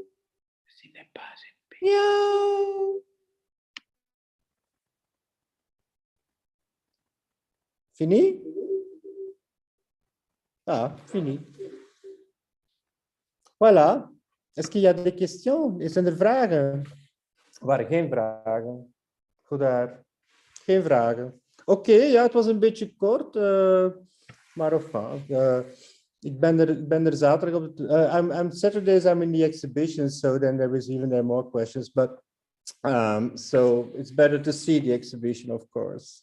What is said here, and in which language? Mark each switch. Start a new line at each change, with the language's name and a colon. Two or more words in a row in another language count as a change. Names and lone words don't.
French: Ceci n'est pas une pipe. Miauw. Fini? Ah, fini. Voilà. Est-ce qu'il y a des questions?
Dutch: Zijn er vragen? Er waren geen vragen. Goed daar. Geen vragen. Oké, ja, het was een beetje kort. Maar enfin, Ik ben er zaterdag op.
English: I'm Saturdays. I'm in the exhibition, so then there is even more questions. But so it's better to see the exhibition, of course.